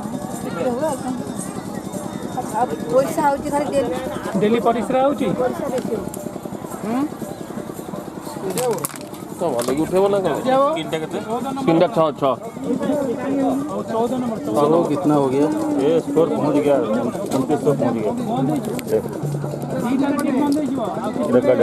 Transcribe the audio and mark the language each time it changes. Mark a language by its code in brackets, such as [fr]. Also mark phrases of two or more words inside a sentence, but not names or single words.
[or] ପଇସା ହଉଛି ଖାଲି ଡେଲି ପରିଶ୍ରା ହଉଛି ତ ଭଲ କି ଉଠେଇବ ନା କଣ ତିନିଟା କେତେ ତିନିଟା 6 14 नंबर [hi] चलो कितना हो गया ये स्कोर पहुंच गया 29 पहुंच गया रिकॉर्डेड